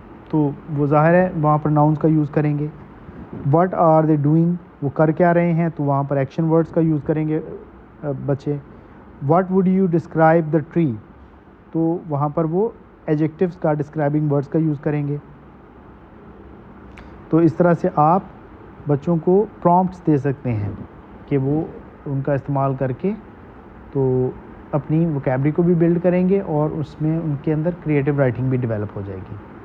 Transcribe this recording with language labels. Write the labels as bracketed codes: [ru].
[ur] تو وہ ظاہر ہے وہاں پر ناؤنس کا یوز کریں گے. [en] What are they doing? [ur] وہ کر کیا رہے ہیں؟ تو وہاں پر ایکشن ورڈس کا یوز کریں گے بچے. [en] What would you describe the tree? [ur] تو وہاں پر وہ ایجیکٹیوس کا, ڈسکرائبنگ ورڈس کا یوز کریں گے. تو اس طرح سے آپ بچوں کو پرومپٹس دے سکتے ہیں کہ وہ ان کا استعمال کر کے تو اپنی ووکیبلری کو بھی بلڈ کریں گے اور اس میں ان کے اندر کریٹیو رائٹنگ بھی ڈیولپ ہو جائے گی.